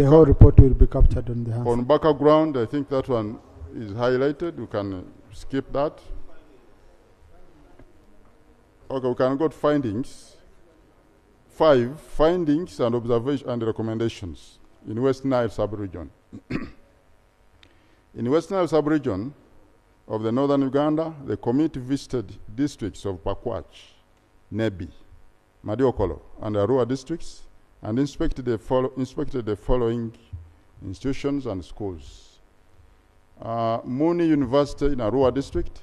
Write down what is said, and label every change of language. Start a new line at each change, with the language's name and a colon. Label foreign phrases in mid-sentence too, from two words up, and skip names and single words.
English: The whole report will be captured on the hands. On background, I think that one is highlighted. We can skip that. Okay, we can go to findings. 5, findings and observations and recommendations in West Nile sub-region. In West Nile sub-region of the northern Uganda, the committee visited districts of Pakwach, Nebi, Madiokolo, and Arua districts and inspected the following institutions and schools. Muni University in Arua district.